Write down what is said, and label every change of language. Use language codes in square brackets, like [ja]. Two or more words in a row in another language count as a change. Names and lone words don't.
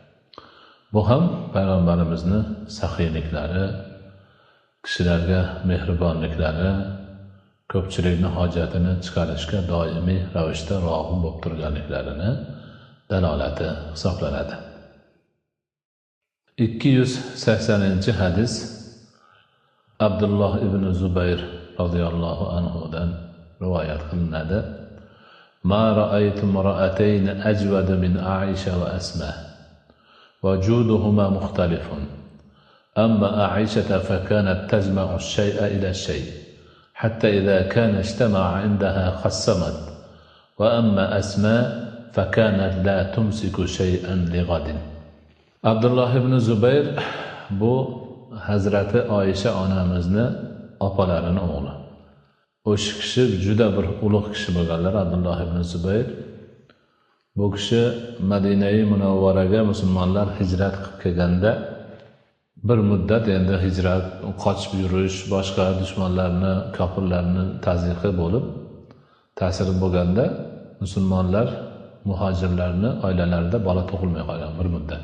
[uz] Bu ham payg'ambarimizni saxiyliklari, kishilarga mehribonliklari, ko'pchilikning hojatini chiqarishga doimiy ravishda rog'ib bo'lib turganliklarini dalolati hisoblanadi. 280 hadis Abdullah ibn Zubayr [ar] رضي الله عنه [uz] rivoyat qilinadi. [ar] ما رأيت امرأتين أجود من عائشة وأسماء. وجودهما مختلف أما عائشة فكانت تجمع الشيء إلى الشيء حتى إذا كان اجتمع عندها قسمت. وأما أسماء فكانت لا تمسك شيئا لغد. [uz] Abdullah ibn Zubayr bu Hazrati Oyisha onamizni opalarini o'g'li. O'sha kishi juda bir ulug' kishi bo'lganlar, Abdullah ibn Zubayr. Bu kishi Madinai Munawvaraga musulmonlar hijrat qilib kelganda bir muddat endi hijrat, qochib yurish, boshqa dushmanlarni, kofirlarni tazyiqi bo'lib, ta'siri bo'lganda musulmonlar muhojirlarni oilalarida bola tug'ilmay qolgan bir muddat.